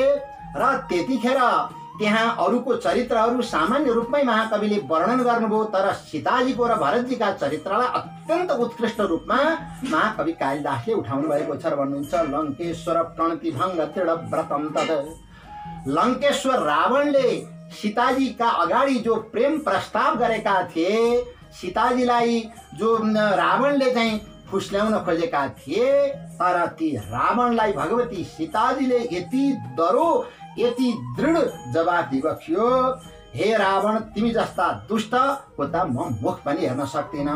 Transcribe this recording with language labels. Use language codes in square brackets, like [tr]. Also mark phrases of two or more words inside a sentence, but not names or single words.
[ne] र त्यतिखेर त्यहाँ अरूको चरित्रहरू सामान्य रूपमै महाकविले वर्णन गर्नुभयो, तर सीताजीको र भरतजीका चरित्रलाई अत्यन्त उत्कृष्ट रूपमा महाकवि कालिदासले उठाउनु भएको छ र भन्नुहुन्छ [sa] लङ्केश्वर प्रणतिभङ्ग दृढ व्रतम तत्। [ne] लङ्केश्वर रावणले सीताजीका अगाडि जो प्रेम प्रस्ताव गरेका थिए, सीताजीलाई जो रावणले चाहिँ फुस्ल्याउन खोजेका थिए, तर ती रावणलाई भगवती सीताजीले यति दरो, यति दृढ जवाब दिबक्सियो, हे रावण, तिमी जस्ता दुष्टको त म मुख पनि हेर्न सक्दिन।